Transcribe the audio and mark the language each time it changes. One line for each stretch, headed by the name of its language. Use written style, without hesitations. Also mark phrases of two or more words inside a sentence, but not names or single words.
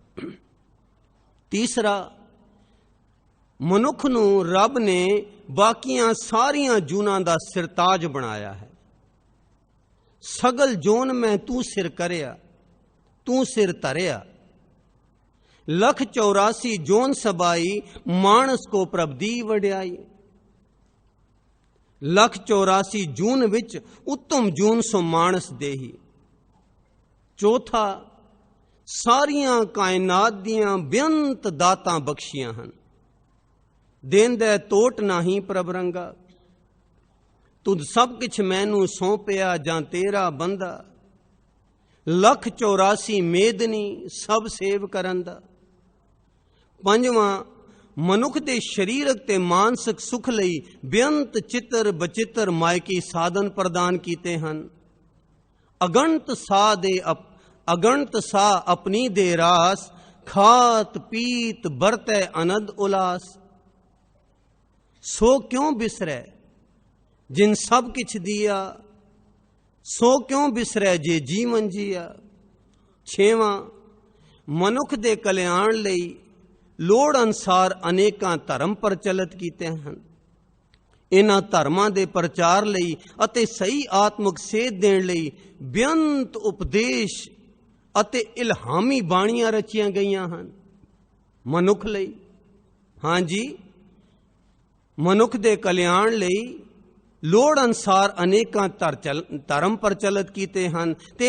Punjabi: ਤੀਸਰਾ, ਮਨੁੱਖ ਨੂੰ ਰੱਬ ਨੇ ਬਾਕੀਆਂ ਸਾਰੀਆਂ ਜੂਨਾਂ ਦਾ ਸਿਰਤਾਜ ਬਣਾਇਆ ਹੈ। ਸਗਲ ਜੋਨ ਮੈਂ ਤੂੰ ਸਿਰ ਕਰਿਆ, ਤੂੰ ਸਿਰ ਧਰਿਆ। 184 ਜੋਨ ਸਬਾਈ ਮਾਨਸ ਕੋ ਪ੍ਰਭ ਦੀ ਵਡਿਆਈ। 184 ਜੂਨ ਵਿਚ ਉੱਤਮ ਜੂਨ ਸੋ ਮਾਨਸ ਦੇਹੀ। चौथा, ਸਾਰੀਆਂ ਕਾਇਨਾਤ ਦੀਆਂ ਬੇਅੰਤ ਦਾਤਾਂ ਬਖਸ਼ੀਆਂ ਹਨ, ਦੇਂਦੇ ਤੋਟ ਨਾਹੀ ਪ੍ਰਭ ਰੰਗਾ। ਤੁਧ ਸਭ ਕਿਛੁ ਮੈਨੂੰ ਸਉਪਿਆ ਜਾਂ ਤੇਰਾ ਬੰਦਾ, 184 ਮੇਦਨੀ ਸਭ ਸੇਵ ਕਰਨ ਦਾ। ਪੰਜਵਾਂ, ਮਨੁੱਖ ਦੇ ਸਰੀਰਕ ਤੇ ਮਾਨਸਿਕ ਸੁਖ ਲਈ ਬੇਅੰਤ ਚਿੱਤਰ ਬਚਿੱਤਰ ਮਾਇਕੀ ਸਾਧਨ ਪ੍ਰਦਾਨ ਕੀਤੇ ਹਨ। ਅਗਣਤ ਸਾ ਅਪਨੀ ਦੇ ਰਾਸ, ਖਾਤ ਪੀਤ ਬਰਤੈ ਅਨਦ ਉਲਾਸ। ਸੋ ਕਿਉ ਬਿਸਰੈ ਜਿਨਿ ਸਭੁ ਕਿਛੁ ਦੀਆ, ਸੋ ਕਿਉ ਬਿਸਰੈ ਜਿ ਜੀਵਨ ਜੀਆ। ਛੇਵਾਂ, ਮਨੁੱਖ ਦੇ ਕਲਿਆਣ ਲਈ ਲੋੜ ਅਨੁਸਾਰ ਅਨੇਕਾਂ ਧਰਮ ਪ੍ਰਚਲਿਤ ਕੀਤੇ ਹਨ। ਇਨ੍ਹਾਂ ਧਰਮਾਂ ਦੇ ਪ੍ਰਚਾਰ ਲਈ ਅਤੇ ਸਹੀ ਆਤਮਿਕ ਸੇਧ ਦੇਣ ਲਈ ਬੇਅੰਤ ਉਪਦੇਸ਼ ਅਤੇ ਇਲਹਾਮੀ ਬਾਣੀਆਂ ਰਚੀਆਂ ਗਈਆਂ ਹਨ ਮਨੁੱਖ ਲਈ। ਹਾਂਜੀ, ਮਨੁੱਖ ਦੇ ਕਲਿਆਣ ਲਈ ਲੋੜ ਅਨੁਸਾਰ ਅਨੇਕਾਂ ਧਰਮ ਪ੍ਰਚਲਿਤ ਕੀਤੇ ਹਨ ਤੇ